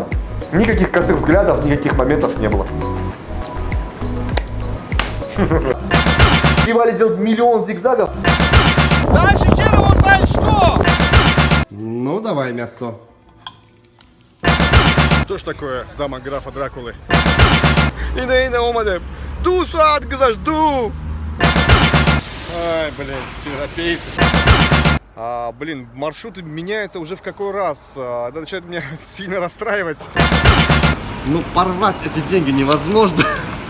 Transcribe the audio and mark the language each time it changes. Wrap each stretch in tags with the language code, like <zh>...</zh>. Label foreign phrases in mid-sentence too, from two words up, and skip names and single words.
<ru>Никаких косых взглядов, никаких моментов не было. Успевали делать миллион зигзагов. Дальше хер его знает что! Ну, давай мясо. Что ж такое замок графа Дракулы?</ru> <tg>Инна омаде. Ду суат газаш, ду! Ай,</tg> <ru>блин, европейцы. Блин, маршруты меняются уже в какой раз. Это начинает меня сильно расстраивать. Ну, порвать эти деньги невозможно.</ru>